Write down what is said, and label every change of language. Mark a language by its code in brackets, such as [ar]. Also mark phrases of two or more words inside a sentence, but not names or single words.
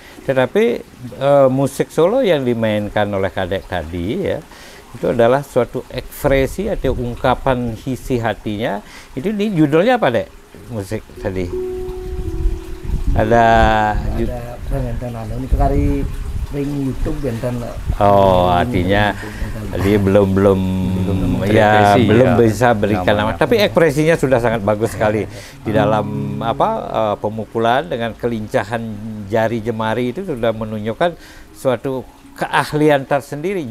[id] Tetapi musik solo yang dimainkan oleh Kadek tadi ya, itu adalah suatu ekspresi atau ungkapan isi hatinya. Itu di judulnya apa, Dek? Musik tadi ada [ban] ini kari ring YouTube benten. [id] Oh, artinya dia belum bisa berikan nama. Tapi ekspresinya sudah sangat bagus sekali di dalam pemukulan dengan kelincahan jari jemari itu sudah menunjukkan suatu keahlian tersendiri.